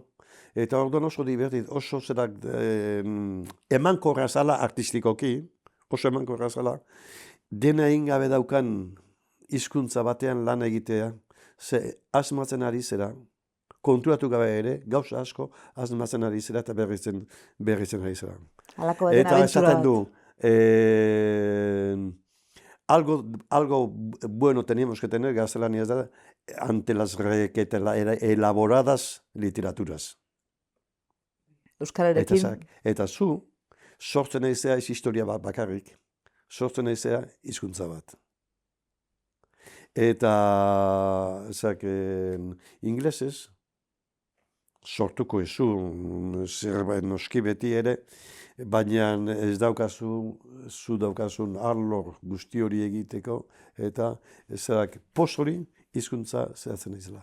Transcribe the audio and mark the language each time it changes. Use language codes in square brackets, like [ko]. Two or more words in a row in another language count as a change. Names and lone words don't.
[eu] Eta orduan oso divertit, oso zerak emankorra zala artistikoki, oso emankorra zala, dena egin gabe daukan hizkuntza batean lan egitea, ze asmatzen ari zera, konturatu gabe ere, gauza asko asmatzen ari zera eta berritzen ari zera. Eta esaten du, [es] algo bueno teníamos que tener, [eu] gaztelaniaz da, [es] ante las elaboradas literaturas. [eu] Euskararekin. Eta zu, sortzen aizea ez historia bat bakarrik, sortzen aizea hizkuntza bat. Eta, inglesez, sortuko ezu, zerbait noski beti ere, baina ez zu daukazun arlor guzti hori egiteko, eta poz hori hizkuntza zehatzen izela.